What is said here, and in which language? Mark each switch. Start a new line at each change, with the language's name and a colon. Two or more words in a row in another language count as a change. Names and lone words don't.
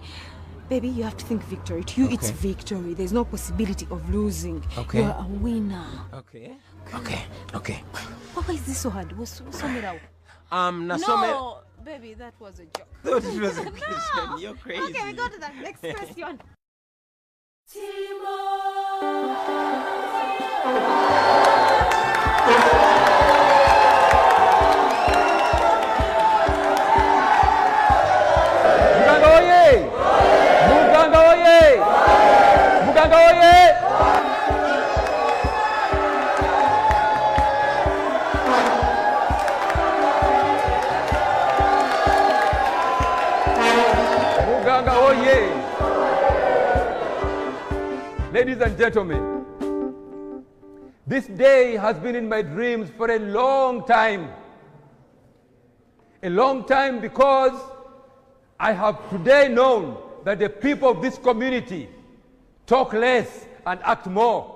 English: Baby, you have to think victory. To you, it's victory. There's no possibility of losing. Okay. You're a winner. Okay. Why is this so hard? What's No, baby, that was a joke. Thought it was a question. You're crazy. Okay, we go to the next question.
Rundi: Muganga oye! Muganga oye! Muganga oye! Muganga oye!
English: Ladies and gentlemen, this day has been in my dreams for a long time. A long time because I have today known that the people of this community talk less and act more.